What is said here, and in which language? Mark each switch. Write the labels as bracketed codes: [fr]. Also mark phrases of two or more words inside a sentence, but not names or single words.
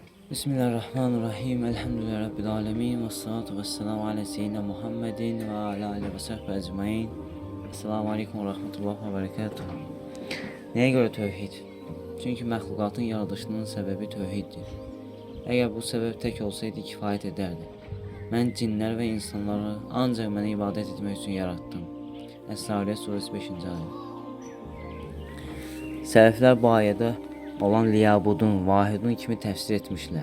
[ar] بسم الله الرحمن الرحيم. الحمد لله رب العالمين. والصلاة والسلام على سيدنا محمد وعلى آله وصحبه أجمعين. السلام عليكم ورحمة الله وبركاته. [az] Nəyə görə tövhid? Çünki məxluqatın yaradışının səbəbi tövhiddir. Əgər bu səbəb tək olsaydı kifayət edərdi. Mən cinlər və insanları ancaq mənə ibadət etmək üçün yaratdım. Əs-Sariyyət surəsi 5-ci ayə. Sələflər bu ayədə olan liyabudun, vahidun kimi təfsir etmişlər.